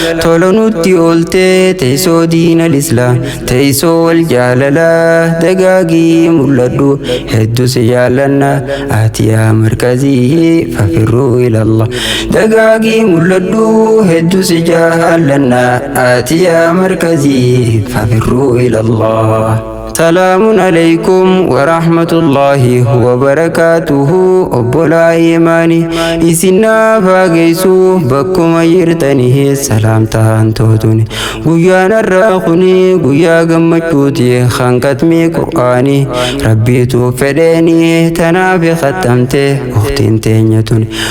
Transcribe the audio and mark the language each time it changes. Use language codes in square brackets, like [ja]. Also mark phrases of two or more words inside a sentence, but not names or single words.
[om] Tolo nutti ooltee teessoo [ar] دين الإسلام, [om] teessoo wal jaalala. Dagaagii mul'adhu hedduu si jaallanna, ati yaa markazii [ar] ففروا إلى الله. [om] Dagaagii mul'adhu hedduu si jaallanna, ati yaa markazii [ar] ففروا إلى الله. سلام عليكم ورحمة الله وبركاته. [om] Obbolaa imaanii isin naaf haa geessu bakkuma jirtanii salaamtaan tootuni. Guyyaan har'aa kuni guyyaa gammachuuti kan katmii Qur'aanii. Rabbiitu fedheeni tanaaf kattamte uktiin teenya tuni.